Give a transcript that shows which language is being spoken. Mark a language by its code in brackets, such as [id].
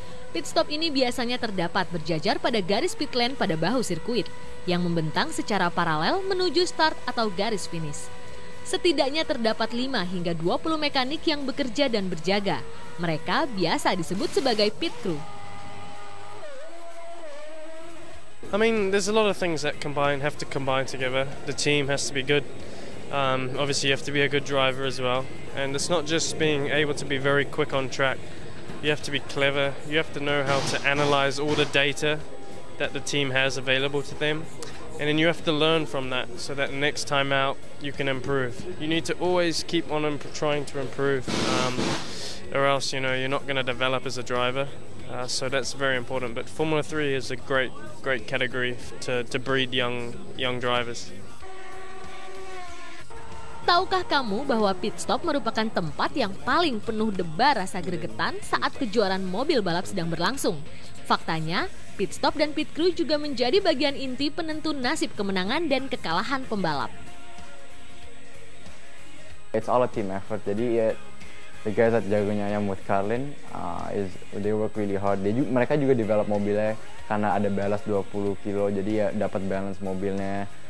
[id] Pit stop ini biasanya terdapat berjajar pada garis pit lane pada bahu sirkuit yang membentang secara paralel menuju start atau garis finish. Setidaknya terdapat 5 hingga 20 mekanik yang bekerja dan berjaga. Mereka biasa disebut sebagai pit crew. [en] I mean, there's a lot of things that have to combine together. The team has to be good. Obviously, you have to be a good driver as well. And it's not just being able to be very quick on track. You have to be clever. You have to know how to analyze all the data that the team has available to them. And then you have to learn from that so that next time out you can improve. You need to always keep on trying to improve, or else you're not going to develop as a driver. So that's very important. But Formula 3 is a great category to breed young drivers. [id] Tahukah kamu bahwa pit stop merupakan tempat yang paling penuh debar rasa gregetan saat kejuaraan mobil balap sedang berlangsung? Faktanya, pit stop dan pit crew juga menjadi bagian inti penentu nasib kemenangan dan kekalahan pembalap. [en] It's all a team effort. [id] Jadi ya [en] the guys at Jagonya Ayam with Carlin they work really hard. [id] Mereka juga develop mobilnya karena ada ballast 20 kilo. Jadi ya dapat balance mobilnya.